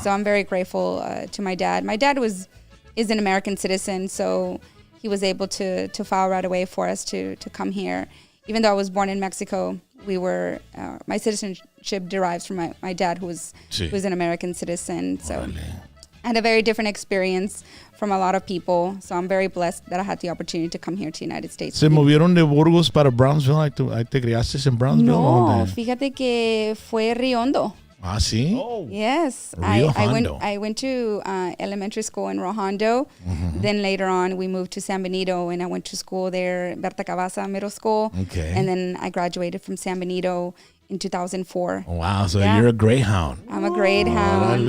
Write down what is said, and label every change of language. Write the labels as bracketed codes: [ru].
[en] So I'm very grateful to my dad. My dad is an American citizen, so he was able to file right away for us to come here. Even though I was born in Mexico, we were my citizenship derives from my dad, who's an American citizen. So I had a very different experience from a lot of people. So I'm very blessed that I had the opportunity to come here to the United States. [es] ¿Se movieron de Burgos para Brownsville? ¿Ahí te criaste en Brownsville? No, fíjate que fue Riondo. Ah, sí? [en] Oh. Yes. I went to elementary school in Rojondo. Then later on, we moved to San Benito, and I went to school there, Berta Cavazza Middle School. Okay. And then I graduated from San Benito in 2004. Wow, so you're a Greyhound. I'm a Greyhound.